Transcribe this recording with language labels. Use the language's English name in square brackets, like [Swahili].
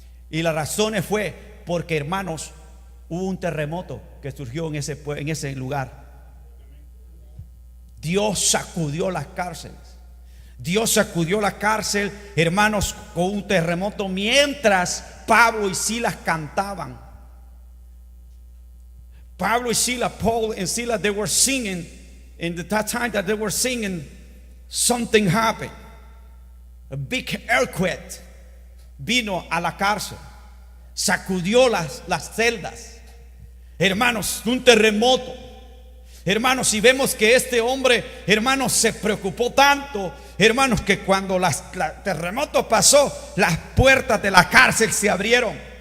[Spanish] Y la razón fue porque, hermanos, hubo un terremoto que surgió en ese lugar. Dios sacudió las cárceles. Dios sacudió la cárcel, hermanos, con un terremoto, mientras Pablo y Silas cantaban. [English] Pablo y Silas, Paul and Silas, they were singing. In that time that they were singing, something happened. A big earthquake [Spanish] vino a la cárcel, sacudió las celdas. Hermanos, un terremoto. Hermanos, si vemos que este hombre, hermanos, se preocupó tanto, hermanos, que cuando el terremoto pasó, las puertas de la cárcel se abrieron.